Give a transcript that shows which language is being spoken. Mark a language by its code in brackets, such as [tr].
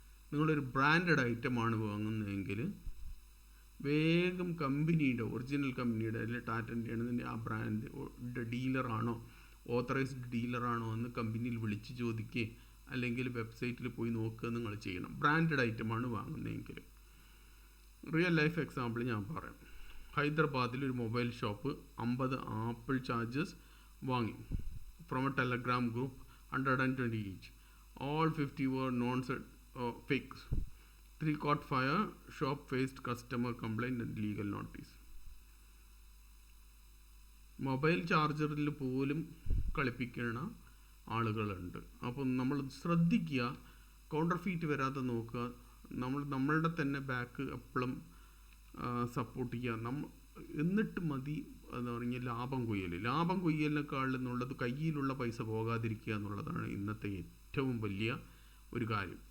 [ml] നിങ്ങളൊരു ബ്രാൻഡഡ് ഐറ്റമാണ് വാങ്ങുന്നതെങ്കിൽ വേഗം കമ്പനിയുടെ, ഒറിജിനൽ കമ്പനിയുടെ അല്ലെങ്കിൽ ടാറ്റൻ്റെ ആണെന്നുണ്ടെങ്കിൽ ആ ബ്രാൻഡ് ഡീലറാണോ, ഓത്തറൈസ്ഡ് ഡീലറാണോ എന്ന് കമ്പനിയിൽ വിളിച്ച് ചോദിക്കുക, അല്ലെങ്കിൽ വെബ്സൈറ്റിൽ പോയി നോക്കുക നിങ്ങൾ ചെയ്യണം. ബ്രാൻഡഡ് ഐറ്റമാണ് വാങ്ങുന്നതെങ്കിൽ. റിയൽ ലൈഫ് എക്സാമ്പിൾ ഞാൻ പറയാം. ഹൈദരാബാദിൽ ഒരു മൊബൈൽ ഷോപ്പ് 50 ആപ്പിൾ ചാർജസ് വാങ്ങി [en] From a Telegram group, 120 each. All 50 were fakes. 3 caught fire. Shop faced customer complaint and legal notice. [ml] Mobile ചാർജറിൽ പോലും കളിപ്പിക്കുന്ന ആളുകളുണ്ട്. അപ്പം നമ്മൾ ശ്രദ്ധിക്കുക, കൗണ്ടർ ഫീറ്റ് വരാതെ നോക്കുക. നമ്മളുടെ തന്നെ ബാക്ക് എപ്പോഴും സപ്പോർട്ട് ചെയ്യുക. എന്നിട്ട് മതി എന്ന് പറഞ്ഞാൽ ലാഭം കൊയ്യലിനേക്കാൾ എന്നുള്ളത് കയ്യിലുള്ള പൈസ പോകാതിരിക്കുക എന്നുള്ളതാണ് ഇന്നത്തെ ഏറ്റവും വലിയ ഒരു കാര്യം.